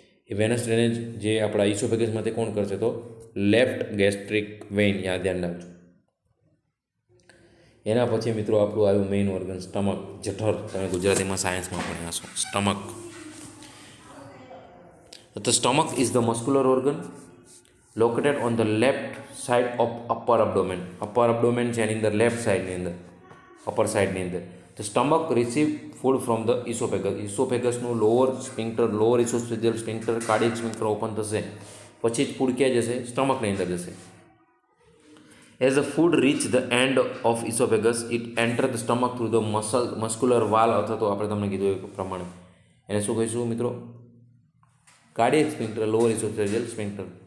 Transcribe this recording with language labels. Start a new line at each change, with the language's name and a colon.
Gujarati: એ વેનસ drainage જે આપણા ઇસોફેગસમાંથી કોણ કરશે, તો લેફ્ટ ગેસ્ટ્રિક વેઇન, યાદ ધ્યાન રાખજો. એના પછી મિત્રો આપણું આવ્યું મેઇન ઓર્ગન સ્ટમક, જઠર, તમે ગુજરાતીમાં સાયન્સમાં ભણ્યા છો.
English: Stomach, the stomach is the muscular organ located on the left side of upper abdomen.
Gujarati: Upper abdomen છે એની અંદર લેફ્ટ સાઈડની અંદર, અપર સાઈડની અંદર.
English: The stomach receive food from the esophagus.
Gujarati: ઇસોફેગસનું lower સ્ફિંક્ટર, lower ઇસોફેજિયલ સ્ફિંક્ટર, cardiac સ્ફિંક્ટર open થશે પછી જ ફૂડ ક્યાં જશે, સ્ટમકની અંદર જશે.
English: As the food reach the end of esophagus, it enter the stomach through the muscular wall,
Gujarati: અથવા તો આપણે તમને કીધું એ પ્રમાણે એને શું કહીશું મિત્રો, કાર્ડિયક સ્ફિંક્ટર, લોઅર ઇસોફેજિયલ સ્ફિંક્ટર.